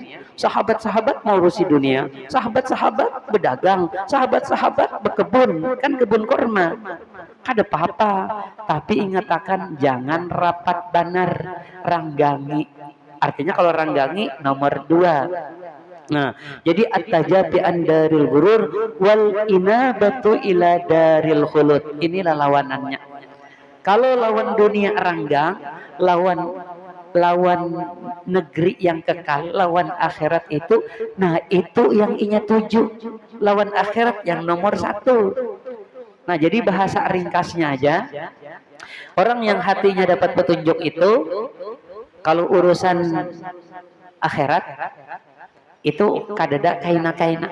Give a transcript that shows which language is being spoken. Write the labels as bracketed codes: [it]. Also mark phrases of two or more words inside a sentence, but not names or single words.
[bjn] Sahabat-sahabat mau urusi dunia. Sahabat-sahabat berdagang, sahabat-sahabat berkebun, kan kebun kurma. Kada apa-apa, tapi ingatakan jangan rapat banar ranggangi. Artinya kalau ranggangi nomor 2. Nah, jadi [ar] التجافي عن دار الغرور والإنابة إلى دار الخلود. [bjn] Inilah lawanannya. Kalau lawan dunia ranggang, lawan negeri yang kekal, lawan akhirat itu, nah itu yang inya tuju. Lawan akhirat yang nomor 1. Nah, jadi bahasa ringkasnya aja, orang yang hatinya dapat petunjuk itu, kalau urusan akhirat itu kadada kaina.